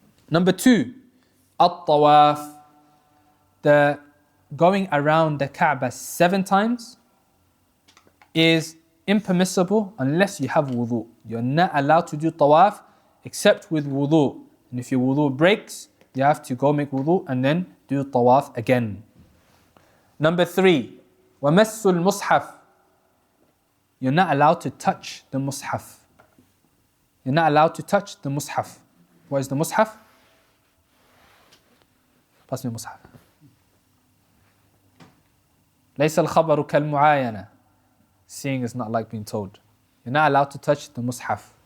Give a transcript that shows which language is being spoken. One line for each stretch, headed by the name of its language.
English: Number 2, at-tawaf, the going around the Kaaba 7 times is impermissible unless you have wudu. You're not allowed to do tawaf except with wudu. And if your wudu breaks, you have to go make wudu and then do tawaf again. Number 3,
Arabic: وَمَسُّ الْمُصْحَفِ.
English: You're not allowed to touch the mushaf. You're not allowed to touch the mushaf. What is the mushaf? Pass me mushaf.
Arabic: ليس الخبر كالمعاينة.
English: Seeing is not like being told. You're not allowed to touch the mushaf.